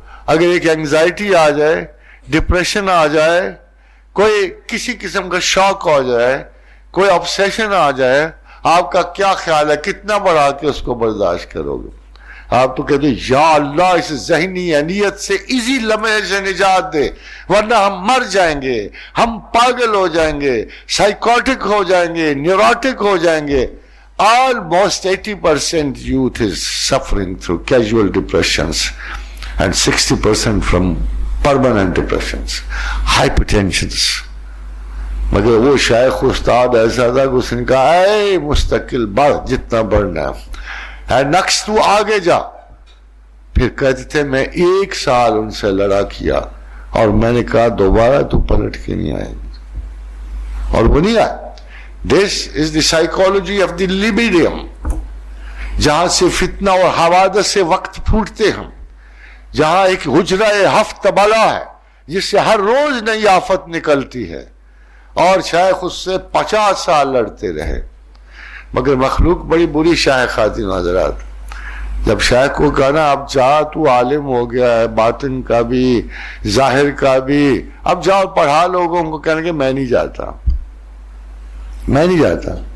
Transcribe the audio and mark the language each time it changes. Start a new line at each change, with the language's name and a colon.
Urdu: اگر ایک اینگزائٹی آ جائے، ڈپریشن آ جائے، کوئی کسی قسم کا شوق ہو جائے، کوئی obsession آ جائے، آپ کا کیا خیال ہے کتنا بڑھا کے اس کو برداشت کرو گے؟ آپ تو کہتے ہیں یا اللہ اس ذہنی انیت سے اسی لمحے سے نجات دے، ورنہ ہم مر جائیں گے، ہم پاگل ہو جائیں گے، سائیکوٹک ہو جائیں گے، نیوروٹک ہو جائیں گے.
English: Almost 80% youth is suffering through casual depressions and 60% from permanent depressions, hypertensions.
Urdu: مگر وہ شیخ استاد ایسا تھا کہ اس نے کہا اے مستقل بڑھ جتنا بڑھنا ہے، نقص تو آگے جا. پھر کہتے تھے میں 1 سال ان سے لڑا کیا اور میں نے کہا دوبارہ تو پلٹ کے نہیں آئے گی، اور وہ نہیں آئے.
English: This is the psychology of the libidium.
Urdu: جہاں سے فتنہ اور حوادث سے وقت پھوٹتے ہیں، جہاں ایک حجرہ ہفت بلا ہے جس سے ہر روز نئی آفت نکلتی ہے، اور شیخ اس سے 50 سال لڑتے رہے. مگر مخلوق بڑی بری شیخ خاتین حضرات. جب شیخ کو کہا نا اب جا تو عالم ہو گیا ہے، باطن کا بھی ظاہر کا بھی، اب جاؤ پڑھا لوگوں کو، کہنے کہ میں نہیں جاتا، میں نہیں جاتا.